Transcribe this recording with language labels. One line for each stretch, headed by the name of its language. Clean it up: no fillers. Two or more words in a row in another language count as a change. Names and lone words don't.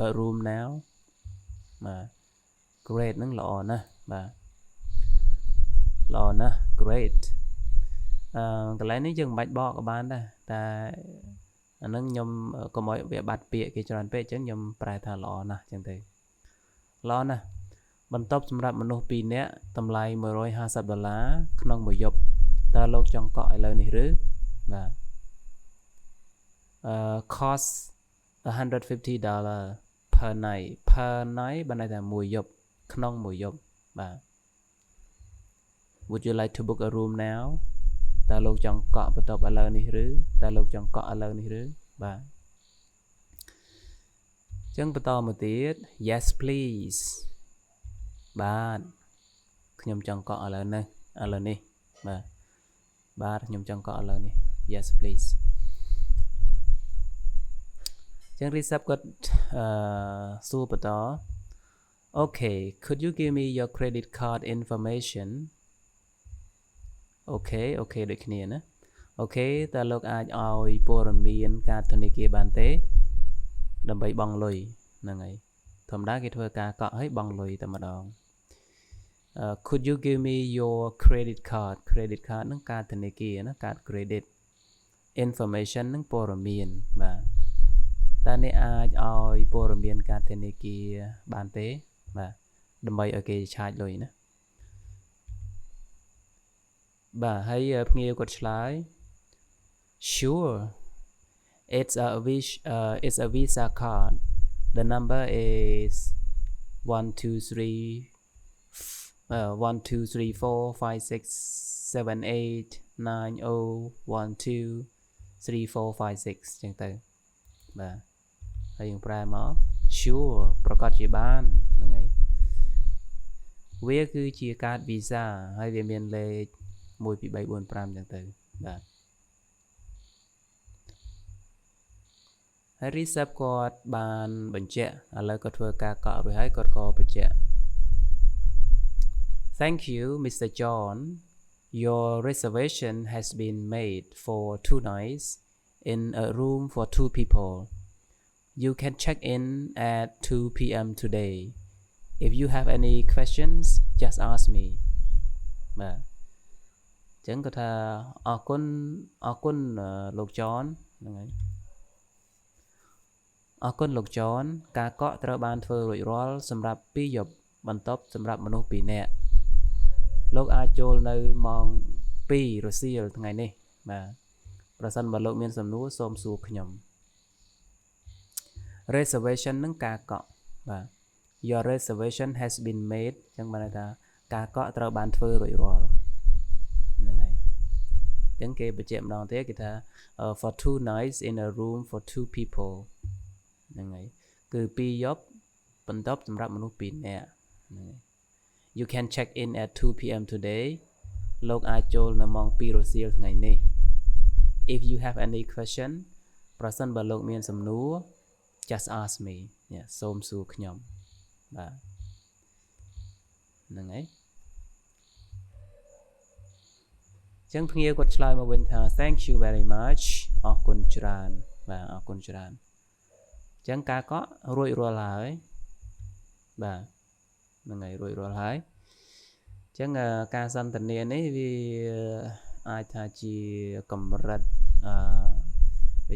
English: room now
Khmer: បាទ great ហ្នឹងល្អណាស់បាទល្អណាស់ great កន្លែងនេះយើងមិនបាច់បកក៏បានដែរតែអាហ្នឹងខ្ញុំកុំឲ្យវាបាត់ពាក្យគេច្រើនពេកអញ្ចឹងខ្ញុំប្រែថាល្អណាស់អញ្ចឹងទៅល្អណាស់បន្ទប់សម្រាប់មនុស្ស2នាក់តម្លៃ$150ក្នុងមួយយប់តើលោកចង់កក់ឥឡូវនេះឬបាទ
English: cost $150 per night
Khmer: បានន័យថាមួយយប់ក្នុងមួយយប់បាទ
English: would you like to book a room now
Khmer: តើលោកចង់កក់បន្ទប់ឥឡូវនេះឬតើលោកចង់កក់ឥឡូវនេះឬបាទ អញ្ចឹងបន្តមកទៀត
English: yes please
Khmer: បាទខ្ញុំចង់កក់ឥឡូវនេះបាទខ្ញុំចង់កក់ឥឡូវនេះ
English: yes please
Khmer: អញ្ចឹង reception គាត់សួរបន្ត
English: okay could you give me your credit card information
Khmer: okay ដូចគ្នាណា okay តើលោកអាចឲ្យព័ត៌មានកាតធនាគារបានទេដើម្បីបង់លុយហ្នឹងហើយធម្មតាគេធ្វើការកក់ឲ្យបង់លុយតែម្ដង
English: could you give me your credit card
Khmer: ហ្នឹងកាតធនាគារណាកាត
English: credit information
Khmer: ហ្នឹងព័ត៌មានបាទតើអ្នកអាចឲ្យព័ត៌មានកាតធនាគារបានទេបាទដើម្បីឲ្យគេឆាចលុយណា បាទហើយភ្ញៀវគាត់ឆ្លើយ
English: sure it's a visa card the number is
Khmer: 123456789012345 ចឹងទៅបាទហើយយើងប្រែមក sure ប្រកាសជាបានហ្នឹងហើយវាគឺជាកាត visa ហើយវាមានលេខ1 2 3 4 5ចឹងទៅបាទ ហើយ reception គាត់បានបញ្ជាក់ឥឡូវគាត់ធ្វើការកក់រួចហើយគាត់ក៏បញ្ជាក់
English: Thank you Mr. John your reservation has been made for 2 nights in a room for 2 people you can check in at 2 p.m. today if you have any questions just ask me
Khmer: បាទចឹងគាត់ថាអរគុណលោក John ហ្នឹងហើយអរគុណលោក John ការកក់ត្រូវបានធ្វើរួចរាល់សម្រាប់2យប់បន្ទប់សម្រាប់មនុស្ស2នាក់លោកអាចចូលនៅម៉ោង2រសៀលថ្ងៃនេះបាទប្រសិនបើលោកមានសំណួរសូមសួរខ្ញុំ reservation នឹងការកក់បាទ
English: your reservation has been made
Khmer: ចឹងបានន័យថាការកក់ត្រូវបានធ្វើរួចរាល់ហ្នឹងហើយអញ្ចឹងគេបញ្ជាក់ម្ដងទៀតគេថា
English: for 2 nights in a room for 2 people
Khmer: ហ្នឹងហើយគឺ2យប់បន្ទប់សម្រាប់មនុស្ស2នាក់ហ្នឹងហើយ
English: You can check in at 2 p.m.
Khmer: today លោកអាចចូលនៅម៉ោង2រសៀលថ្ងៃនេះ
English: If you have any question
Khmer: ប្រសិនបើលោកមានសំណួរ
English: just ask me
Khmer: សូមសួរខ្ញុំបាទហ្នឹងហើយចឹងភ្ញៀវគាត់ឆ្លើយមកវិញថា
English: Thank you very much
Khmer: អរគុណ ច្រើនបាទអរគុណច្រើនចឹងការកក់រួចរាល់ហើយបាទហ្នឹងហើយរួចរាល់ហើយចឹងការសន្ទនានេះវាអាចថាជាកម្រិតវា